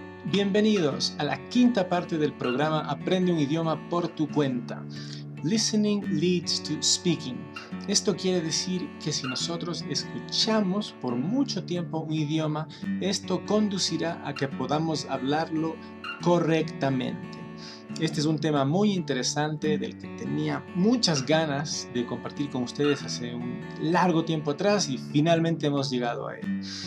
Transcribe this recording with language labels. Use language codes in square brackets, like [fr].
[es] Bienvenidos a la quinta parte del programa Aprende un idioma por tu cuenta. [en] Listening leads to speaking. [es] Esto quiere decir que si nosotros escuchamos por mucho tiempo un idioma, esto conducirá a que podamos hablarlo correctamente. Este es un tema muy interesante del que tenía muchas ganas de compartir con ustedes hace un largo tiempo atrás y finalmente hemos llegado a él.